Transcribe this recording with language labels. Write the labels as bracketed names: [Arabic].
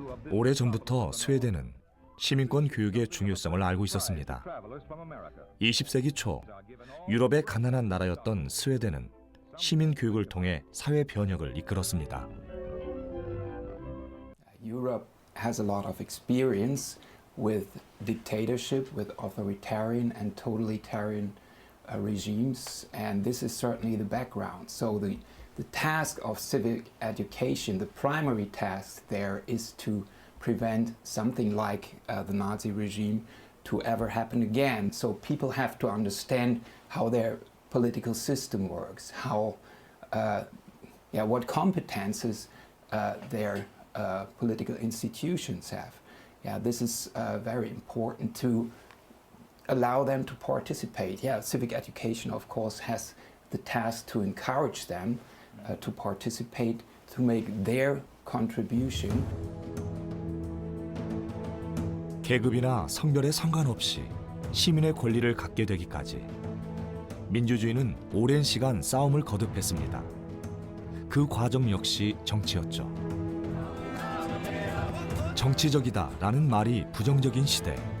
[Korean] 오래전부터 스웨덴은 시민권 교육의 중요성을 알고 있었습니다. 20세기 초 유럽의 가난한 나라였던 스웨덴은 시민 교육을 통해 사회 변혁을 이끌었습니다. [English] Europe has a lot of experience with dictatorship, with authoritarian and totalitarian regimes, and this is certainly the background. So the task of civic education, the primary task there is to prevent something like the Nazi regime to ever happen again. So people have to understand how their political system works, how, what competences their political institutions have. Yeah, this is very important to allow them to participate. Yeah, civic education, of course, has the task to encourage them to participate, to make their contribution. [Korean] 계급이나 성별에 상관없이 시민의 권리를 갖게 되기까지 민주주의는 오랜 시간 싸움을 거듭했습니다. 그 과정 역시 정치였죠. 정치적이다라는 말이 부정적인 시대.